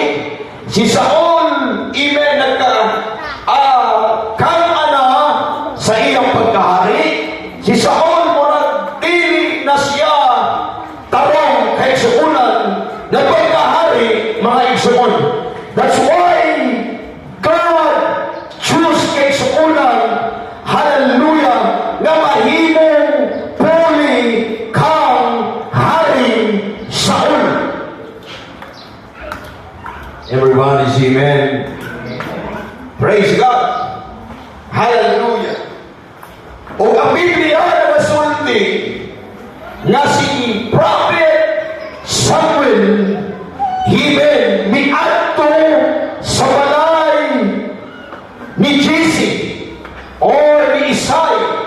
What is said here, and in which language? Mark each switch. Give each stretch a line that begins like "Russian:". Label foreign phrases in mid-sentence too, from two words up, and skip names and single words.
Cebuano: Si Saul, amen, nagka-ana sa iyang pagkahari. Si Saul murag dili na siya tarong kay suunan na pagkahari, mga igsoon.
English: That's why God choose
Cebuano: kay suunan, hallelujah, nga mahimong puli kang hari Saul.
English: Everybody say amen. Praise God. Hallelujah.
Cebuano: O ang Biblia na masulti nga si Prophet Samuel, amen, miadto sa balay ni Jesse or ni Isai.